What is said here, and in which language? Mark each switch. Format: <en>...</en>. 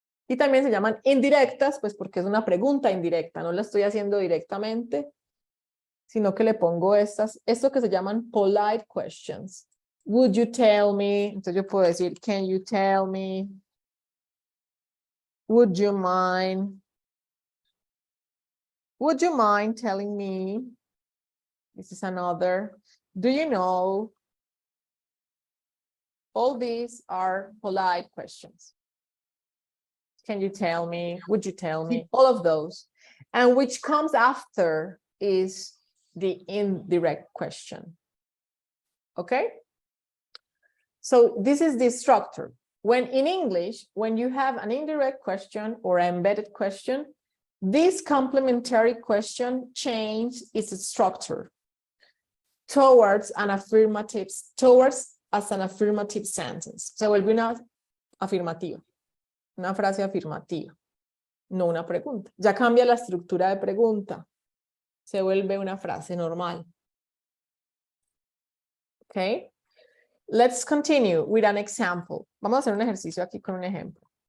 <es>Y también se llaman indirectas, pues porque es una pregunta indirecta, no la estoy haciendo directamente, sino que le pongo esto que se llaman polite questions.</es> <en>Would you tell me?</en> <es>Entonces yo puedo decir,</es> <en>can you tell me? Would you mind? Would you mind telling me? This is another. Do you know? All these are polite questions. Can you tell me? Would you tell me? All of those. And which comes after is the indirect question. Okay? So this is the structure. When in English, when you have an indirect question or embedded question, This complementary question changed its structure towards as an affirmative sentence.</en> <es>Se vuelve una afirmativa, una frase afirmativa, no una pregunta. Ya cambia la estructura de pregunta. Se vuelve una frase normal.</es> <en>Okay. Let's continue with an example.</en> <es>Vamos a hacer un ejercicio aquí con un ejemplo.</es>